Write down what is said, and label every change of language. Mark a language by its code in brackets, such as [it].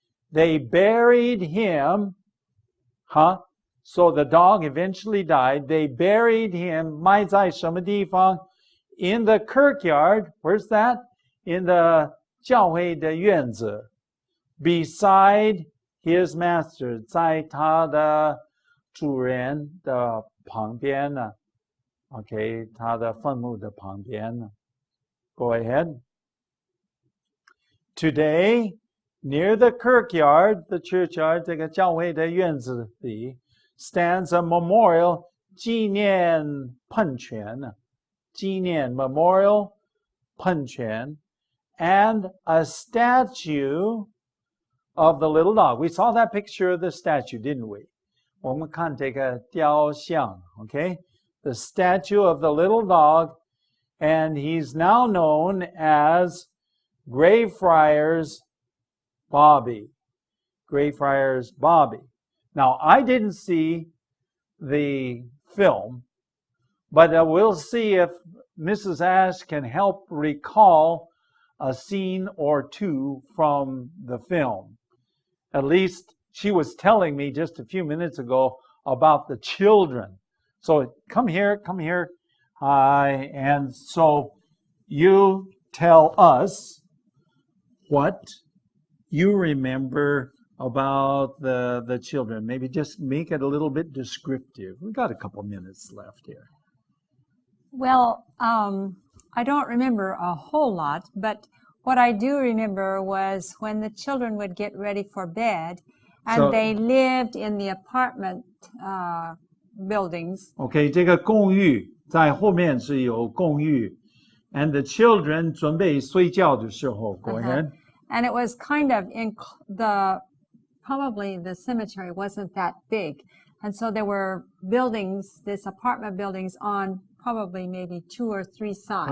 [en] They buried him, so the dog eventually died. They buried him, [zh] 埋在什么地方? [en] In the kirkyard. Where's that? In the [zh] 教会的院子. [en] Beside his master, [zh] 在他的主人的旁边呢. Okay, 他的坟墓的旁边呢. [en] Go ahead. Today, near the kirkyard, the churchyard, [zh] 这个教会的院子里, [en] stands a memorial, [zh] 纪念喷泉, 纪念 [en] memorial, [zh] 喷泉, [en] and a statue of the little dog. We saw that picture of the statue, didn't we? [zh] 我们看这个雕像, okay? [en] The statue of the little dog, and he's now known as Greyfriars Bobby. Greyfriars Bobby. Now, I didn't see the film, but we'll see if Mrs. Ash can help recall a scene or two from the film. At least she was telling me just a few minutes ago about the children. So come here. And so you tell us what you remember about the children. Maybe just make it a little bit descriptive. We've got a couple minutes left here. Well, I don't remember a whole lot, but what I do remember was when the children would get ready for bed, and they lived in the apartment buildings. [zh] Okay, 这个公寓在后面是有公寓, [en] and the children [zh] 准备睡觉的时候. [en] Go ahead. And it was kind of in probably the cemetery wasn't that big. And so there were buildings, this apartment buildings on probably maybe 2 or 3 sides.